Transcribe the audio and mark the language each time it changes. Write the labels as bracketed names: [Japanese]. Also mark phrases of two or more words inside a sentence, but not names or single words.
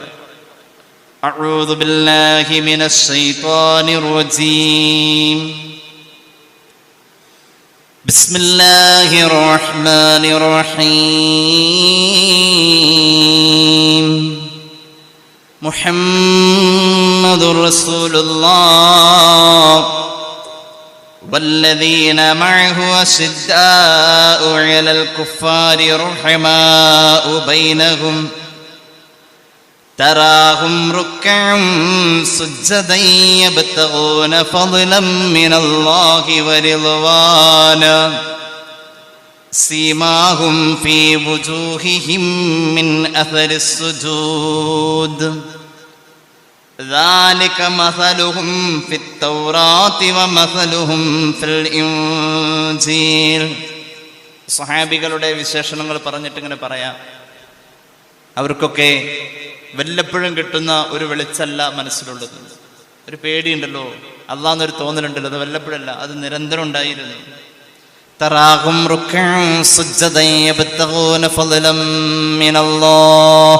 [Arabic] أعوذ بالله من الشيطان الرجيم. بسم الله الرحمن الرحيم. محمد رسول الله والذين معه أشداء على الكفار رحماء بينهم تراهم ركعا سجدا يبتغون فضلا من الله ورضوانا سيماهم في وجوههم من أثر السجود ذلك مثلهم في التوراة ومثلهم في الإنجيل. [Malayalam] സ്വഹാബികളുടെ വിശേഷണങ്ങൾ പറഞ്ഞിട്ട് ഇങ്ങനെ പറയാം. അവർക്കൊക്കെ വല്ലപ്പോഴും കിട്ടുന്ന ഒരു വെളിച്ചല്ല മനസ്സിലുള്ളത്. ഒരു പേടിയുണ്ടല്ലോ, അള്ളാന്നൊരു തോന്നലുണ്ടല്ലോ, അത് വല്ലപ്പോഴല്ല, അത് നിരന്തരം ഉണ്ടായിരുന്നു. [Arabic] تراهم ركعا سجدا يبتغون فضلا من الله.